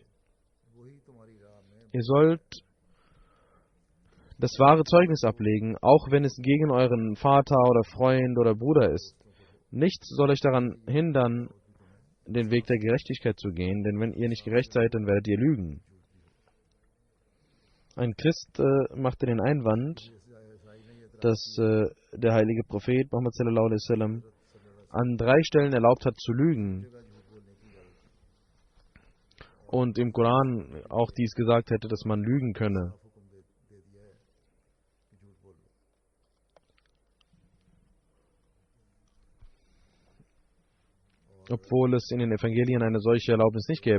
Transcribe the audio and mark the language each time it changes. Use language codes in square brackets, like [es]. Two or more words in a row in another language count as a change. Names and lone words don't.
[de] Ihr sollt das wahre Zeugnis ablegen, auch wenn es gegen euren Vater oder Freund oder Bruder ist. Nichts soll euch daran hindern, den Weg der Gerechtigkeit zu gehen, denn wenn ihr nicht gerecht seid, dann werdet ihr lügen. Ein Christ machte den Einwand, dass der heilige Prophet Muhammad [ar] صلى الله عليه وسلم [de] an 3 Stellen erlaubt hat zu lügen und im Koran auch dies gesagt hätte, dass man lügen könne. Obwohl es in den Evangelien eine solche Erlaubnis nicht gäbe.